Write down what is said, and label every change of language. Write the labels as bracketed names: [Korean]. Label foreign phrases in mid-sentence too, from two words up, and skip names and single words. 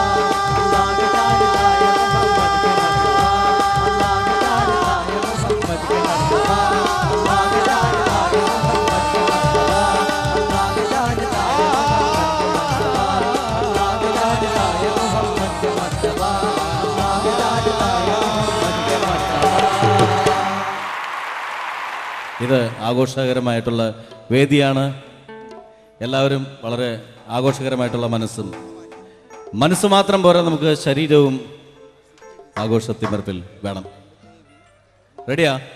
[Hindi] अल्लाह के जानता है मोहम्मद के मर्तबा, अल्लाह के जानता है मोहम्मद के मर्तबा, अल्लाह के जानता है मोहम्मद के मर्तबा, अल्लाह के जानता है मोहम्मद के मर्तबा, अल्लाह के जानता है मोहम्मद के मर्तबा, अल्लाह के जानता है मोहम्मद के मर्तबा। [Malayalam] ഇത് ആഘോഷകരമായിട്ടുള്ള വേദിയാണ്. എല്ലാവരും വളരെ ആഘോഷകരമായിട്ടുള്ള മനസ്സ് മാത്രം പോരാ, നമുക്ക് ശരീരവും ആഘോഷത്തിമർപ്പിൽ വേണം. റെഡിയാ?